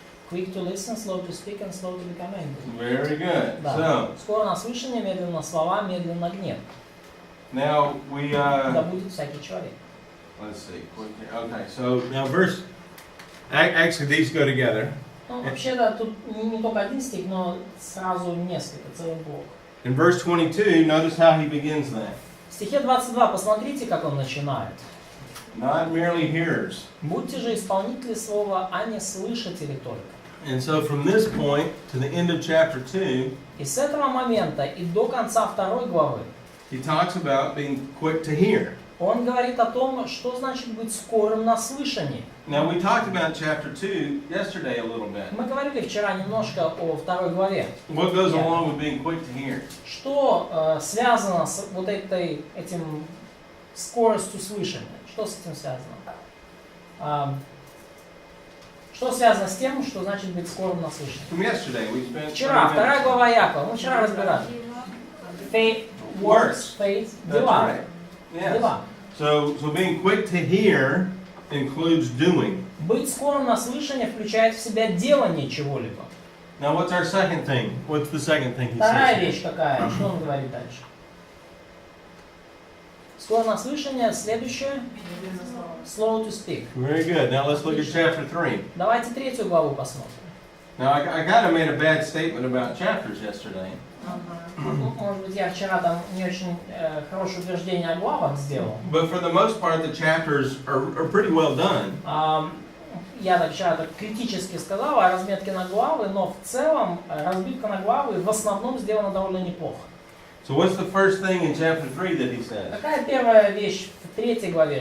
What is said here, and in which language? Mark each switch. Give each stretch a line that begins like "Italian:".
English: Quick to listen, slow to speak, and slow to become angry. Very good.
Russian: Да.
English: So,
Russian: Скоро на слышание, медленно на слова, медленно гнев.
English: now we,
Russian: Да будет всякий человек.
English: let's see. Okay, so now actually these go together.
Russian: Ну, вообще, да, тут не только один стих, но сразу несколько, целый блок.
English: In verse 22, notice how he begins that.
Russian: В стихе 22 посмотрите, как он начинает.
English: Not merely hearers.
Russian: Будьте же исполнители слова, а не слышатели только.
English: And so from this point to the end of chapter 2,
Russian: И с этого момента и до конца 2 главы
English: he talks about being quick to hear.
Russian: он говорит о том, что значит быть скорым на слышание.
English: Now we talked about chapter 2 yesterday a little bit.
Russian: Мы говорили вчера немножко о 2 главе.
English: What goes along with being quick to hear?
Russian: Что связано с вот этим скоростью слышания? Что с этим связано? Что связано с тем, что значит быть скорым на слышание?
English: From yesterday we spent.
Russian: Вчера, 2 глава Иакова, мы вчера разбирали.
English: Faith, works, faith, That's
Russian: дела.
English: right. Yes.
Russian: Дела.
English: So being quick to hear includes doing.
Russian: Быть скорым на слышание включает в себя делание чего-либо.
English: Now what's our second thing? What's the second thing he
Russian: Вторая
English: says?
Russian: вещь какая? Что он говорит дальше? Скоро на слышание, следующее.
English: Slow to speak. Very good. Now let's look at chapter 3.
Russian: Давайте 3 главу посмотрим.
English: Now I kind of made a bad statement about chapters yesterday.
Russian: Ну, может быть, я вчера там не очень хорошее утверждение о главах сделал.
English: But for the most part, the chapters are pretty well done.
Russian: Я так вчера так критически сказал о разметке на главы, но в целом разбивка на главы в основном сделана довольно неплохо.
English: So what's the first thing in chapter 3 that he says?
Russian: Какая первая вещь в 3 главе?